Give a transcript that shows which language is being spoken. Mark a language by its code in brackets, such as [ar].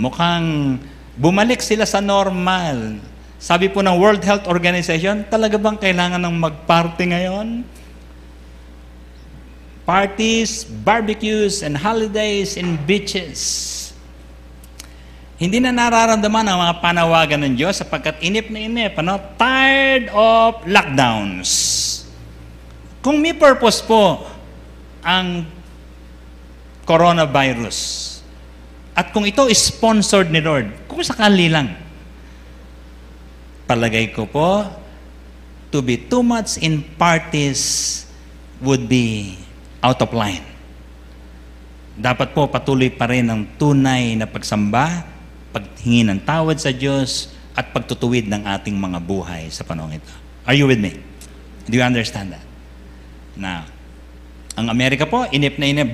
[tl] Mukhang bumalik sila sa normal. Sabi po ng World Health Organization, talaga bang kailangan ng mag-party ngayon? [en] Parties, barbecues, and holidays in beaches. [tl] Hindi na nararamdaman ang mga panawagan ng Diyos sapagkat inip na inip, [en] tired of lockdowns. [tl] Kung may purpose po ang coronavirus, at kung ito is sponsored ni Lord, kung sakali lang, palagay ko po, [en] to be too much in parties would be out of line. [tl] Dapat po patuloy pa rin ang tunay na pagsamba, paghingi ng tawad sa Diyos, at pagtutuwid ng ating mga buhay sa panahon ito. [en] Are you with me? Do you understand that? [tl] Now, ang Amerika po, inip na inip.